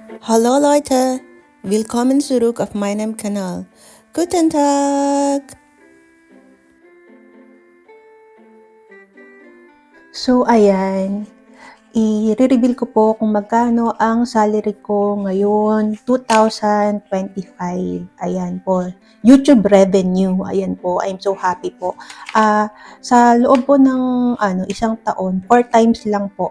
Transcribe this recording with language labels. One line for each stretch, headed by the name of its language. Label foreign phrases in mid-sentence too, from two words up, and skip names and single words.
German: Hallo Leute, willkommen zurück auf meinem Kanal. Guten Tag!
Filipino: So ayan, i-reveal ko po kung magkano ang salary ko ngayon 2025. Ayan po, YouTube revenue. Ayan po,
English: I'm so happy
Filipino: po. Sa loob po ng isang taon, 4 times lang po.